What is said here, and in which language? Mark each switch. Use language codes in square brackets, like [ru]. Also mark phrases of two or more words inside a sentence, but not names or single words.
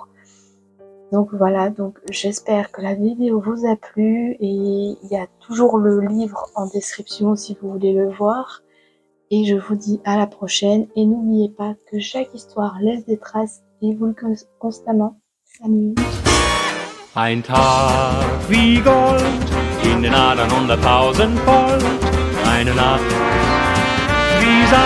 [fr] Donc voilà, donc j'espère que la vidéo vous a plu et il y a toujours le livre en description si vous voulez le voir. Et je vous dis à la prochaine et n'oubliez pas que chaque histoire laisse des traces et vous le constamment. Salut. [de] Ein Tag wie Gold, in den Adern 100.000 Volt, eine Nacht wie Sand.